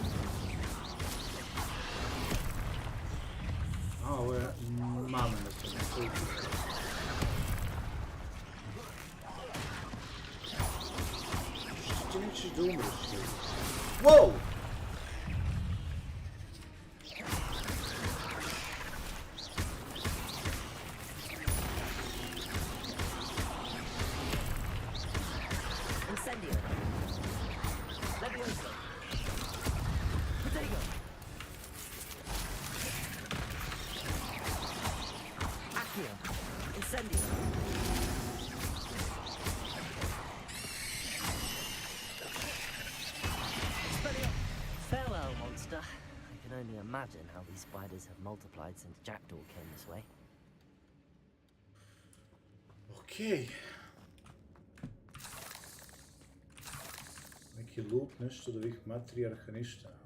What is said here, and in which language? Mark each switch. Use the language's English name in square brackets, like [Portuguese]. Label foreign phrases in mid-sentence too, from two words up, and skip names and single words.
[Serbian] A, ovo je mame na tome. Što ti nećeš da umreš? Wow! Incendio! Levioso! Protego! Accio! Incendio! [English] Farewell, monster. I can only imagine how these spiders have multiplied since Jackdaw came this way. [Serbian] Okej. Neki loot, nešto od ovih matrijarha, ništa.